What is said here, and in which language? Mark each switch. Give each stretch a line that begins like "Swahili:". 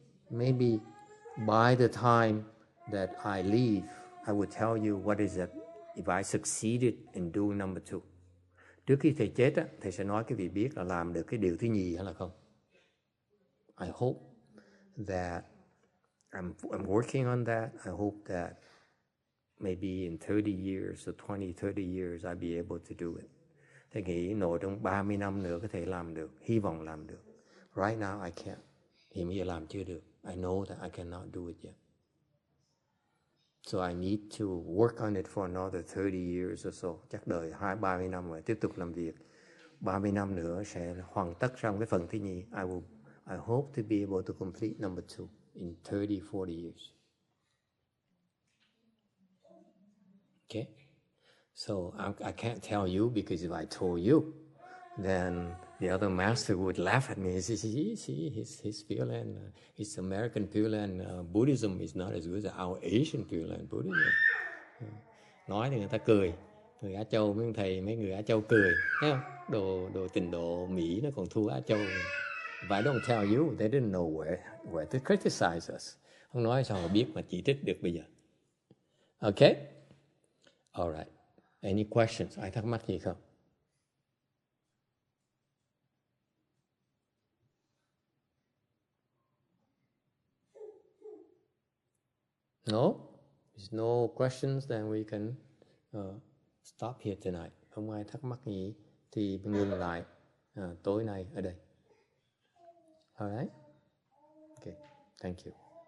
English: Maybe by the time that I leave, I will tell you what is it if I succeeded in doing number two.
Vietnamese: Trước khi thầy chết á, thầy sẽ nói cái vị biết là làm được cái điều thứ nhì hay là không.
English: I hope that I'm working on that. I hope that maybe in 30 years or 20, 30 years I'll be able to do it.
Vietnamese: Thầy nghĩ nội trong 30 năm nữa có thể làm được, hy vọng làm được.
English: Right now I can't.
Vietnamese: Hiện bây giờ làm chưa được.
English: I know that I cannot do it yet. So I need to work on it for another 30 years or so.
Vietnamese: Chắc đời 30 năm rồi, tiếp tục làm việc. 30 năm nữa sẽ hoàn tất trong cái phần thứ nhì.
English: I hope to be able to complete number 2 in 30, 40 years. Okay? So I can't tell you because if I told you, then the other master would laugh at me. He says, his Pure Land, his American Pure Land Buddhism is not as good as our Asian Pure Land Buddhism.
Vietnamese: Nói thì người ta cười. Người Á Châu, mấy người Á Châu cười. Thấy không? Đồ trình độ Mỹ nó còn thua Á Châu.
English: If I don't tell you, they didn't know where to criticize us.
Vietnamese: Không nói sao mà biết mà chỉ trích được bây giờ.
English: Okay? All right. Any questions?
Vietnamese: Ai thắc mắc gì không?
English: No? There's no questions, then we can stop here tonight.
Vietnamese: Không ai thắc mắc gì thì mình ngừng lại tối nay ở đây.
English: All right? Okay. Thank you.